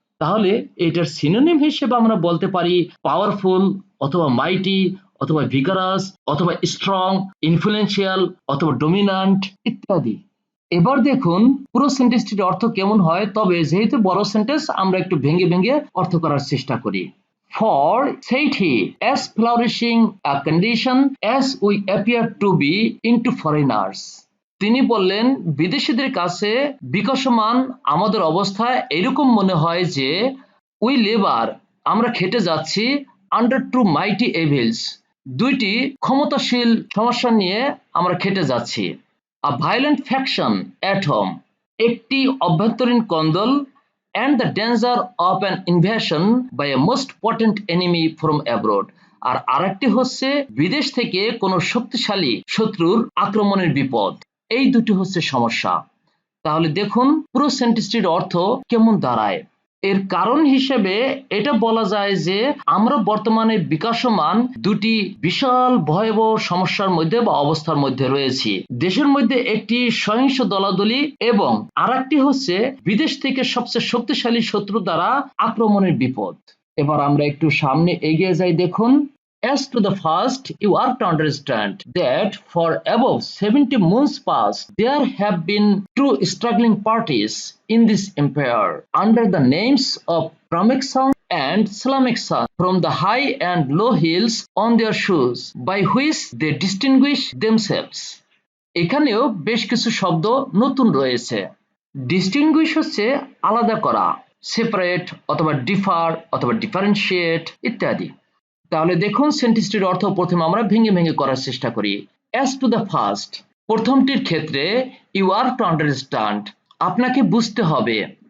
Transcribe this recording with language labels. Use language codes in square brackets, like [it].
[bn] তাহলে এটার সিনোনিম হিসেবে আমরা বলতে পারি পাওয়ারফুল অথবা মাইটি অথবা ভিগারাস অথবা স্ট্রং, ইনফ্লুয়েন্সিয়াল অথবা ডমিন্যান্ট ইত্যাদি। এবার দেখুন পুরো সেন্টেন্সটির অর্থ কেমন হয়, তবে যেহেতু বড় সেন্টেন্স আমরা একটু ভেঙে ভেঙে অর্থ করার চেষ্টা করি। [en] For, said he, as flourishing a condition as we appear to be into foreigners. [bn] তিনি বললেন বিদেশিদের কাছে বিকশমান আমাদের অবস্থা এরকম মনে হয় যে [en] we labour [bn] আমরা খেটে যাচ্ছি [en] under two mighty evils [bn] দুইটি ক্ষমতাশীল সমস্যা নিয়ে আমরা খেটে যাচ্ছি। [en] a violent faction at home [bn] একটি অভ্যন্তরীণ কন্দল [en] and the danger of an invasion by a most potent enemy from abroad। [bn] আর আরেকটি হচ্ছে বিদেশ থেকে কোনো শক্তিশালী শত্রুর আক্রমণের বিপদ। এই দুটি হচ্ছে সমস্যা। তাহলে দেখুন পুরো সেন্টেন্সটির অর্থ কেমন দাঁড়ায়। এর কারণ হিসেবে এটা বলা যায় যে আমরা বর্তমানে বিকাশমান দুটি বিশাল ভয়াবহ সমস্যার মধ্যে বা অবস্থার মধ্যে রয়েছি। দেশের মধ্যে একটি সহিংস দলাদলি এবং আরেকটি হচ্ছে বিদেশ থেকে সবচেয়ে শক্তিশালী শত্রু দ্বারা আক্রমণের বিপদ। এবার আমরা একটু সামনে এগিয়ে যাই। [en] দেখুন as to the first, you are to understand that for above 70 moons past, there have been two struggling parties in this empire under the names of Pramexan and Slamexan from the high and low hills on their shoes, by which they distinguish themselves. [bn] এখানেও বেশ কিছু শব্দ নতুন রয়েছে। Distinguished হচ্ছে আলাদা করা, separate অথবা ডিফার অথবা ডিফারেন্সিয়েট ইত্যাদি। তাহলে দেখুন সেন্টেন্সটির অর্থ প্রথমে আমরা ভেঙে ভেঙে করার চেষ্টা করি। [en] as to the first, [bn] প্রথমটির ক্ষেত্রে [en] you are to understand, [bn] আপনাকে বুঝতে হবে।